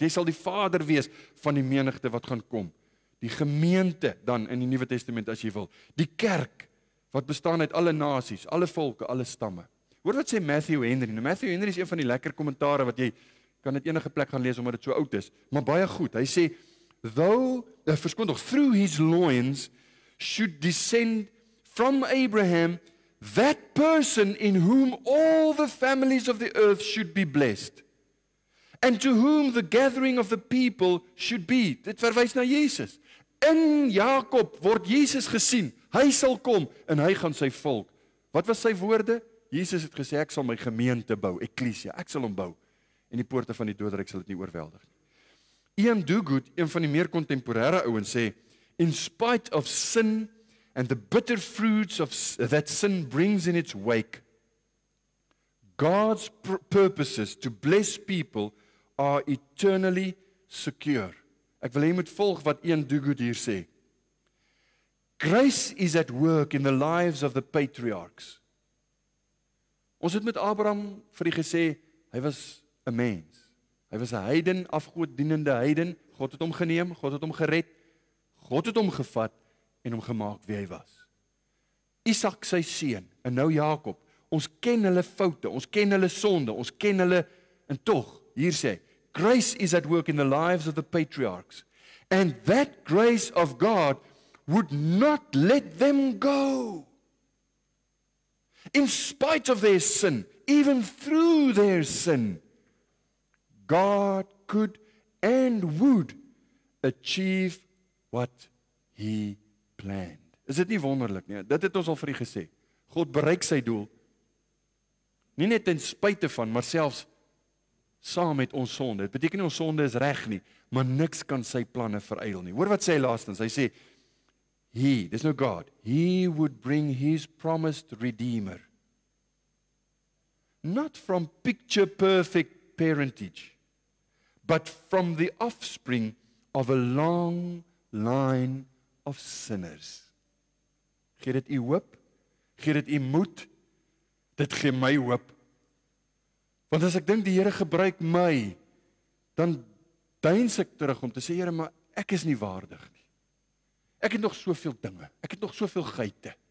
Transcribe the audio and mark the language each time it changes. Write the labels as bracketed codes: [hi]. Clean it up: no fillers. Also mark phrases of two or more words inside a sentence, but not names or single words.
[af] Jy sal die vader wees van die menigte wat gaan kom. Die gemeente dan in die Nuwe Testament as jy wil. Die kerk wat bestaan uit alle nasies, alle volke, alle stamme. Hoor wat sê Matthew Henry. Nou Matthew Henry is een van die lekker kommentare wat jy kan dit enige plek gaan lees omdat dit so oud is, maar baie goed. Hy sê [en] through his loins should descend from Abraham that person in whom all the families of the earth should be blessed, and to whom the gathering of the people should be. [af] Dit verwys na Jesus. In Jakob word Jesus gesien. Hy sal kom en hy gaan sy volk. Wat was sy woorde? Jesus het gesê, ek sal my gemeente bou, eklesia, ek sal hom bou. En die poorte van die doderyk sal dit nie oorweldig nie. Ian Duguid, een van die meer kontemporêre ouens, sê, [en] in spite of sin and the bitter fruits of that sin brings in its wake, God's purposes to bless people are eternally secure. [af] Ek wil hê jy moet volg wat Ian Duguid hier sê. [en] Grace is at work in the lives of the patriarchs. [af] Ons het met Abraham vir die gesê, hy was 'n mens. Hy was 'n heiden, afgodedienende heiden. God het hom geneem, God het hom gered. God het hom gevat en hom gemaak wie hy was. Isak sy seun en nou Jakob. Ons ken hulle foute, ons ken hulle sonde, ons ken hulle, en tog, hier sê, [en] grace is at work in the lives of the patriarchs. And that grace of God would not let them go. In spite of their sin, even through their sin, God could and would achieve what He planned. [af] Is dit nie wonderlik nie? Dit het ons al vir u gesê. God bereik sy doel, nie net ten spyte van, maar selfs saam met ons sonde. Dit beteken nie ons sonde is reg nie, maar niks kan sy planne veryl nie. Hoor wat sê hy laastens, hy sê, [en] there's no God, He would bring His promised Redeemer, not from picture-perfect parentage, but from the offspring of a long line of sinners. [af] Gee dit u hoop? Gee dit u moed? Dit gee my hoop. Want as ek dink die Here gebruik my, dan deins ek terug om te sê, Here, maar ek is nie waardig nie. Ek het nog soveel dinge, ek het nog soveel geite.